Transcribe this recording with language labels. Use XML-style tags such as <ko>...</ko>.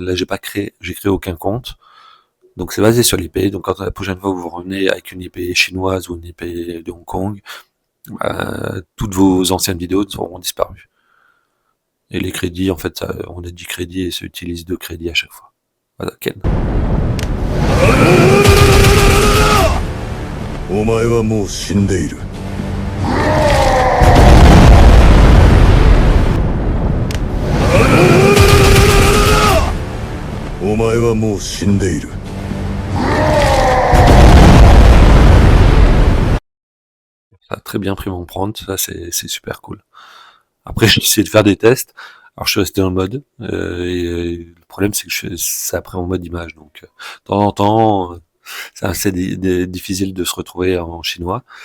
<fr>Là, j'ai créé aucun compte. Donc, c'est basé sur l'IP. Donc, quand la prochaine fois vous vous revenez avec une IP chinoise ou une IP de Hong Kong, toutes vos anciennes vidéos auront disparu. Et les crédits, en fait, on a 10 crédits et ça utilise 2 crédits à chaque fois. Voilà, Ken.</fr> <ja>お前はもう死んでいる。お前はもう死んでいる。</ja> <fr>Ça a très bien pris mon prompt, ça c'est super cool. Après j'ai essayé de faire des tests, alors je suis resté en mode, le problème c'est que ça pris en mode image, donc de temps en temps c'est assez difficile de se retrouver en chinois.</fr>